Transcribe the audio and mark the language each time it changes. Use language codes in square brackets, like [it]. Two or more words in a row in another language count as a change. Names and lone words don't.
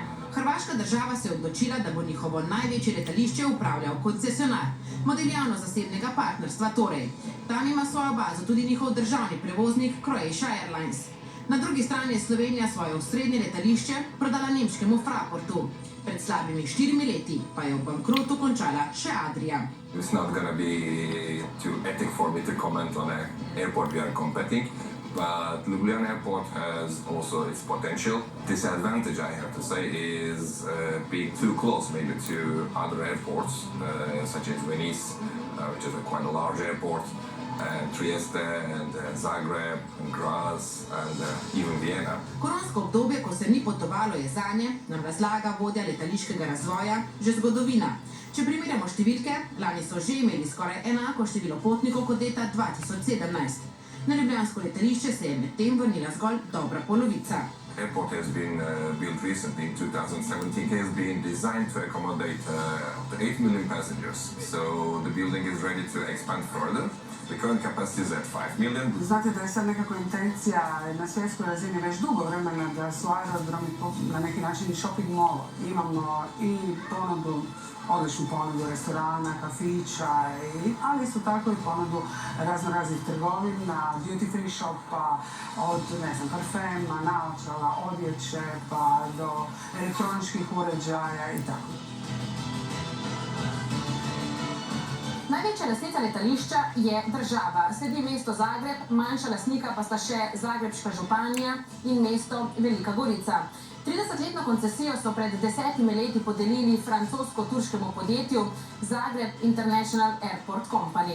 [sl] Hrvaška država se je odločila, da bo njihovo največje letališče upravljal koncesionar, model javno-zasebnega partnerstva torej. Tam ima svojo bazo tudi njihov državni prevoznik Croatia Airlines. Na drugi strani je Slovenija svoje osrednje letališče prodala nemškemu Fraportu. Pred slabimi 4 leti pa je v bankrotu končala še Adria. [en] It's not gonna be too ethical for me to comment on an airport we are competing. But Ljubljana Airport has also its potential. Disadvantage, I have to say, is being too close maybe to other airports, such as Venice, which is quite a large airport, and Trieste, and Zagreb, and Graz, and even Vienna. [sl] Koronsko obdobje, ko se ni potovalo, je zanje, nam razlaga vodja letališkega razvoja, že zgodovina. Če primerjamo številke, lani so že imeli skoraj enako število potnikov kot leta 2017. Na ljubljansko letališče se je medtem vrnila zgolj dobra polovica. [en] Airport has been built recently in 2017. It has been designed to accommodate 8 million passengers. So the building is ready to expand further. The current capacity is at 5 million. [hr] Znate, da je sad nekako intencija na svjetskoj razini već dugo vremena da su aerodromi na neki način [en] shopping mall. [hr] Imamo i ponudu, odličnu ponudu restorana, kafića, ali isto tako i ponudu raznih trgovina, [en] duty free [hr] shopa, od parfema, naočala, odjeće, pa do elektroničkih uređaja i tako. [sl] Največja lastnica letališča je država. Sledi mesto Zagreb, manjša lastnika pa sta še Zagrebška županija in mesto Velika Gorica. 30-letno koncesijo so pred 10 leti podelili francosko-turškemu podjetju Zagreb International Airport Company.